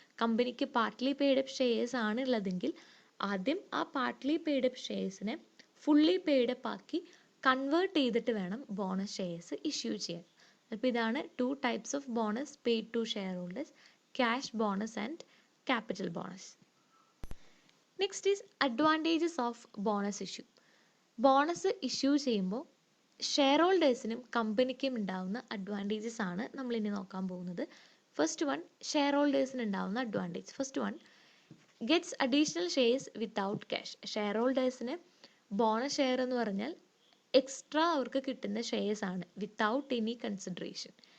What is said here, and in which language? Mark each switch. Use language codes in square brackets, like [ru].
[ml] കമ്പനിക്ക് partly paid up shares ആണ് ഉള്ളതെങ്കിൽ ആദ്യം ആ partly paid up ഷെയർസിനെ fully paid up ആക്കി കൺവേർട്ട് ചെയ്തിട്ട് വേണം ബോണസ് ഷെയർസ് ഇഷ്യൂ ചെയ്യാൻ. അപ്പോൾ ഇതാണ് [en] Two types of bonus paid to share holders, cash bonus and capital bonus. Next is advantages of bonus issue. [ml] Bonus issue ചെയ്യുമ്പോൾ share ഹോൾഡേഴ്സിനും കമ്പനിക്കും ഉണ്ടാവുന്ന advantages ആണ് നമ്മളിനി നോക്കാൻ പോകുന്നത്. [en] First one, share ഹോൾഡേഴ്സിന് ഉണ്ടാവുന്ന advantage. First one, gets additional shares without cash. [ml] Share ഹോൾഡേഴ്സിന് bonus share എന്ന് പറഞ്ഞാൽ എക്സ്ട്രാ അവർക്ക് കിട്ടുന്ന ഷെയർസ് ആണ് [en] Without any consideration.